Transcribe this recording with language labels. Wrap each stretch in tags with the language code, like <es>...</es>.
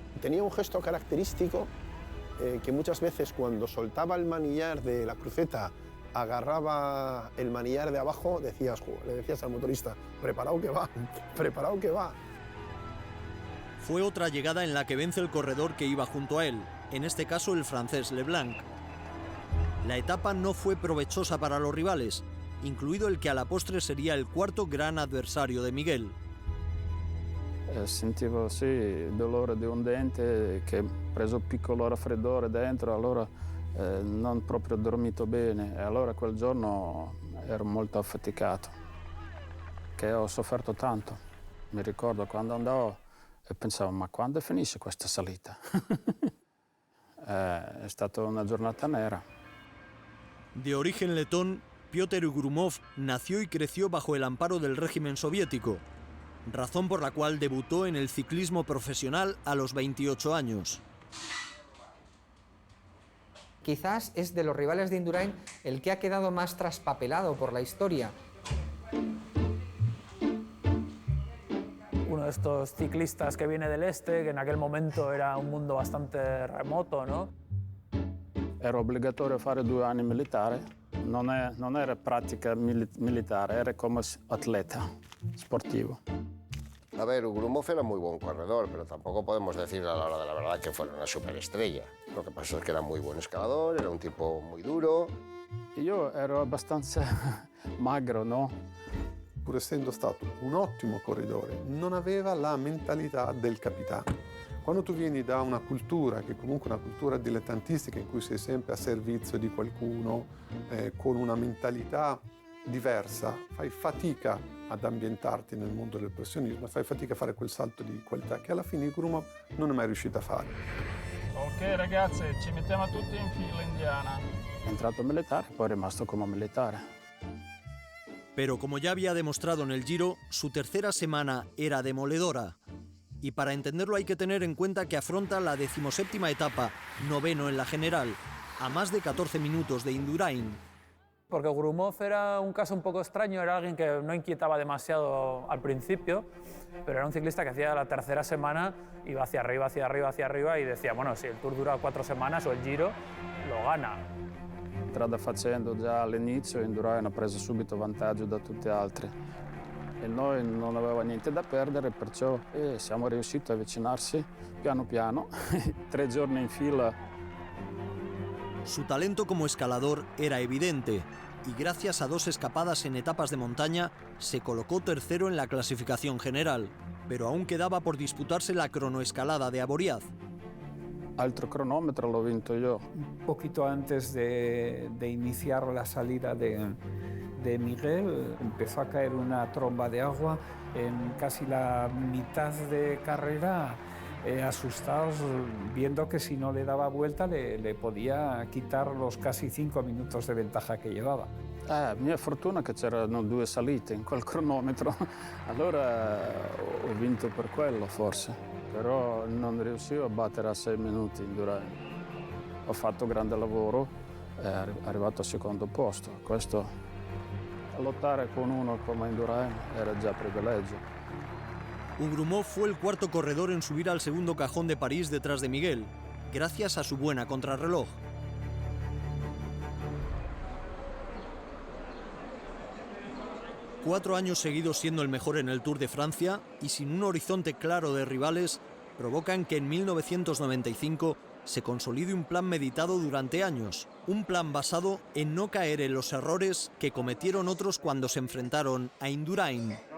<es>Tenía un gesto característico que muchas veces cuando soltaba el manillar de la cruceta, agarraba el manillar de abajo, le decías al motorista, preparado que va, preparado que va. Fue otra llegada en la que vence el corredor que iba junto a él, en este caso el francés Leblanc. La etapa no fue provechosa para los rivales, incluido el que a la postre sería el cuarto gran adversario de Miguel.</es> <it>Sentivo sì, il dolore di un dente che preso un piccolo raffreddore dentro, allora non proprio dormito bene e allora quel giorno ero molto affaticato, che ho sofferto tanto. Mi ricordo quando andavo e pensavo, ma quando finisce questa salita? È stata una giornata nera.</it> <es>De origen letón, Piotr Grumov nació y creció bajo el amparo del régimen soviético, razón por la cual debutó en el ciclismo profesional a los 28 años. Quizás es de los rivales de Indurain el que ha quedado más traspapelado por la historia. Uno de estos ciclistas que viene del este, que en aquel momento era un mundo bastante remoto, ¿no?</es> <it>Era obbligatorio fare 2 anni militare, non era pratica militare, era come atleta sportivo.</it> <es>A ver, Grumov era muy buen corredor, pero tampoco podemos decir a la hora de la verdad que fuera una superestrella. Lo que pasa es que era muy buen escalador, era un tipo muy duro.</es> <it>Io ero abbastanza magro, no? Pur essendo stato un ottimo corridore, non aveva la mentalità del capitano. Quando tu vieni da una cultura, che è comunque una cultura dilettantistica, in cui sei sempre a servizio di qualcuno, con una mentalità diversa, fai fatica ad ambientarti nel mondo del professionismo, fai fatica a fare quel salto di qualità che alla fine Grumov non è mai riuscito a fare. Ok ragazzi, ci mettiamo tutti in fila indiana. È entrato militare, poi è rimasto come militare.</it> <es>Pero como ya había demostrado en el Giro, su tercera semana era demoledora. Y para entenderlo hay que tener en cuenta que afronta la 17ª etapa, noveno en la general, a más de 14 minutos de Indurain. Porque Grumov era un caso un poco extraño, era alguien que no inquietaba demasiado al principio, pero era un ciclista que hacía la tercera semana, iba hacia arriba, hacia arriba, hacia arriba y decía, bueno, si el Tour dura 4 semanas o el Giro, lo gana.</es> <it>Strada facendo già all'inizio, Indurain ha preso subito vantaggio da tutti gli altri. E noi non aveva niente da perdere, perciò siamo riusciti a avvicinarsi piano piano, 3 giorni in fila.</it> <es>Su talento como escalador era evidente y gracias a 2 escapadas en etapas de montaña se colocó tercero en la clasificación general, pero aún quedaba por disputarse la cronoescalada de Avoriaz.</es> <it>Altro cronómetro l'ho vinto io.</it> <es>Un poquito antes de iniciar la salida de Miguel, empezó a caer una tromba de agua en casi la mitad de carrera, asustados, viendo que si no le daba vuelta le podía quitar los casi 5 minutos de ventaja</es> <it>che</it> <es>llevava.</es> <it>Mia fortuna che c'erano 2 salite in quel cronometro, allora ho vinto per quello forse, però non riuscivo a battere a 6 minuti Indurain. Ho fatto grande lavoro, è arrivato al 2° posto. Questo, lottare con uno come Indurain era già privilegio.</it> <es>Hougrumont fue el cuarto corredor en subir al segundo cajón de París detrás de Miguel, gracias a su buena contrarreloj. Cuatro años seguidos siendo el mejor en el Tour de Francia y sin un horizonte claro de rivales provocan que en 1995 se consolide un plan meditado durante años, un plan basado en no caer en los errores que cometieron otros cuando se enfrentaron a Indurain.</es>